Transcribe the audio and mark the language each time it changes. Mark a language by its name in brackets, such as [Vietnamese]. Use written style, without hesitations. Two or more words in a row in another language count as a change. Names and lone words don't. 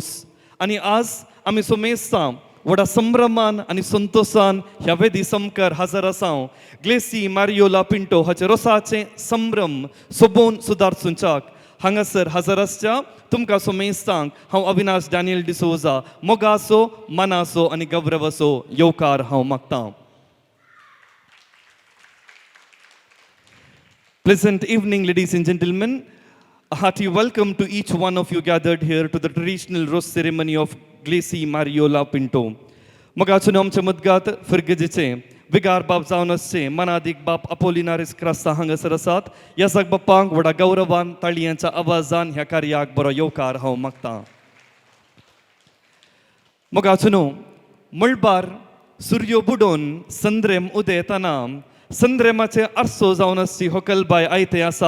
[Konkani] आनी आज आमी सोमेस्तां व्हडा संभ्रमान आनी संतोशान ह्या वेदी समकार हजर आसा. ग्लेसी मारियोला पिंटो हाचे रोसाचे संभ्रम सोबोवन सुदारचुंच्याक हांगासर हजर आसच्या तुमकां सोमेस्तांक हांव अविनाश डॅनियल डिसोजा मोगासो मानासो आनी गौरवसो येवकार हांव मागतां. [English] Pleasant evening, ladies and gentlemen. A hearty welcome to each one of you gathered here to the traditional rose ceremony of Glesi Mariola Pinto. [Konkani] Mogachuno amche mudgat fergejiche vigar bab जावन आसचे मनादीक बाप अपोलिनारिस क्रास्ता हांगासर आसात. ह्या सग बापांक व्हडा गौरवान ताळयांच्या आवाजान ह्या कार्याक बरो येवकार हांव मागतां. मोगाचुनो मळबार सूर्यो बुडोवन संद्रेम उदेताना संद्रेमाचे आरसो जावन आसची होकलबाय आयते आसा.